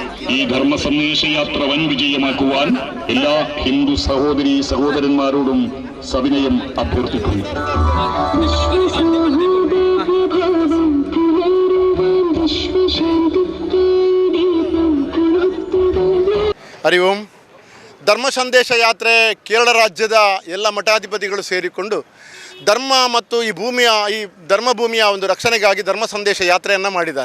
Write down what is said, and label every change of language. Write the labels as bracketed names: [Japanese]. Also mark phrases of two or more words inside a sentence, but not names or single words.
[Malayalam] ഈ ധർമ്മ സന്ദേശ യാത്ര വൻ വിജയമാക്കുവാൻ എല്ലാ ഹിന്ദു സഹോദരീ സഹോദരന്മാരോടും സവിനയം അഭ്യർത്ഥിക്കുന്നു. [Kannada] ಹರಿ ಓಂ. ಧರ್ಮ ಸಂದೇಶ ಯಾತ್ರೆ ಕೇರಳ ರಾಜ್ಯದ ಎಲ್ಲ ಮಠಾಧಿಪತಿಗಳು ಸೇರಿಕೊಂಡು ಧರ್ಮ ಮತ್ತು ಈ ಧರ್ಮಭೂಮಿಯ ಒಂದು ರಕ್ಷಣೆಗಾಗಿ ಧರ್ಮ ಸಂದೇಶ ಯಾತ್ರೆಯನ್ನು ಮಾಡಿದ್ದಾರೆ.